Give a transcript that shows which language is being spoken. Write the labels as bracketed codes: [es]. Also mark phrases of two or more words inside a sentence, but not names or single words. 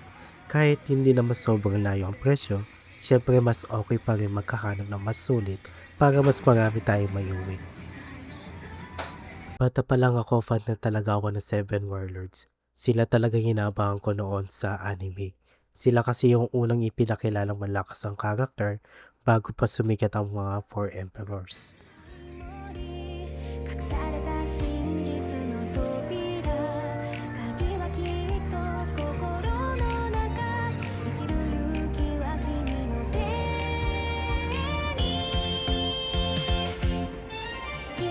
[tl] Kahit hindi naman sobrang layo ang presyo, syempre mas okay pa rin magkahanap ng mas sulit para mas marami tayong mayuwi. Bata pa lang ako, fan na talaga ako ng Seven Warlords. Sila talaga hinabangan ko noon sa anime. Sila kasi yung unang ipinakilalang malakas ang karakter bago pa sumikat ang mga Four Emperors. [ja] 隠された真実の扉鍵はきっと心の中生きる勇気は君の手に奇